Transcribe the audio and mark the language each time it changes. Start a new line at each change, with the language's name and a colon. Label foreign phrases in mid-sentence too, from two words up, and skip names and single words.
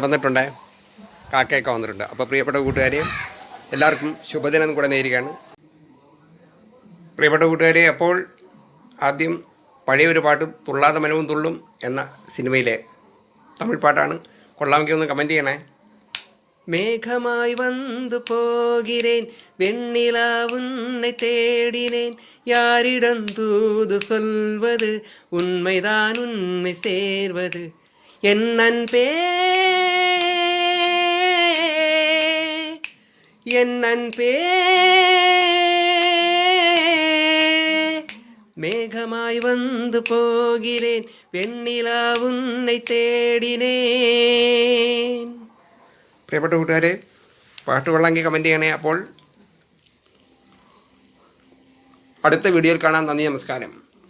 Malayalam: വന്നിട്ടുണ്ടേ, കാക്കയൊക്കെ വന്നിട്ടുണ്ട്. അപ്പോൾ പ്രിയപ്പെട്ട കൂട്ടുകാരെ, എല്ലാവർക്കും ശുഭദിനം കൂടെ നേരുകയാണ്. പ്രിയപ്പെട്ട കൂട്ടുകാരെ, അപ്പോൾ ആദ്യം പഴയൊരു പാട്ട്, തുള്ളാതെ മനവും തുള്ളും എന്ന സിനിമയിലെ തമിഴ് പാട്ടാണ്. കൊള്ളാമെങ്കിൽ ഒന്ന് കമൻറ്റ് ചെയ്യണേ.
Tamil: மேகமாய் வந்து போகிறேன், வெண்ணிலா உன்னை தேடினேன், யாரிடம் தூது சொல்வது, உண்மைதான் உண்மை சேர்வது, என் அன்பே என் அன்பே. மேகமாய் வந்து போகிறேன், வெண்ணிலா உன்னை தேடினேன்.
Malayalam: പ്രിയപ്പെട്ട കൂട്ടുകാരെ, പാട്ട് കൊള്ളാമെങ്കിൽ കമൻറ്റ് ചെയ്യണേ. അപ്പോൾ അടുത്ത വീഡിയോയിൽ കാണാം. നന്ദി, നമസ്കാരം.